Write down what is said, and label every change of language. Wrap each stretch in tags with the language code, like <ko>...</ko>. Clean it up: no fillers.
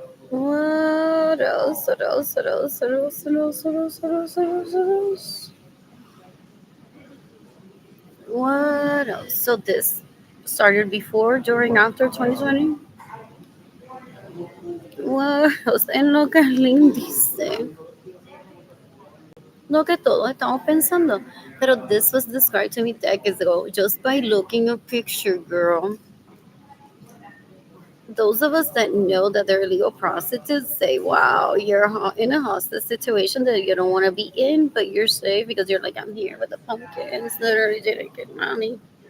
<en>What else? What else? What else? What else? What else? What else? What else? What else? What else? What else? So this started before, during, after 2020. What else?</en> <es>En lo que Lynn dice, lo que todos estamos pensando.</es> <en>Pero this was described to me decades ago just by looking a picture, girl. Those of us that know that they're illegal prostitutes say, wow, you're in a hostage situation that you don't want to be in, but you're safe because you're like, I'm here with the pumpkins that already didn't get money.</en>